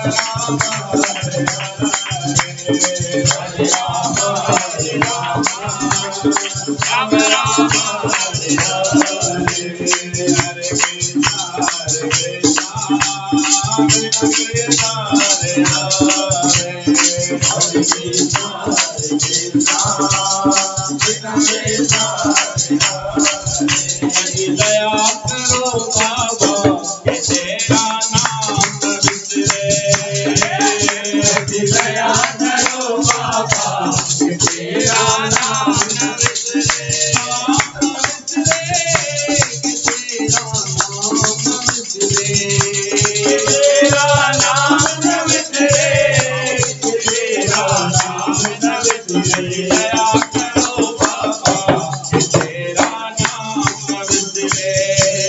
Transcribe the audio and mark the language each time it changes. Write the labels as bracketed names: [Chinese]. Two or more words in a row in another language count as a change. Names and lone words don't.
[Sanskrit] Rama, Hare Hare, Hare Rama, Hare Rama, Rama Rama, Hare Hare, Hare Krishna, Hare Krishna, Krishna Krishna, Hare Hare, Hare Krishna, Hare Krishna, Krishna Krishna, Hare Hare। [Hindi] दया करो बाबा कि तेरा नाम न बिसरे, दया करो बाबा कि तेरा नाम न बिसरे, तेरा नाम न बिसरे, तेरा नाम न बिसरे, दया करो बाबा कि तेरा नाम न बिसरे,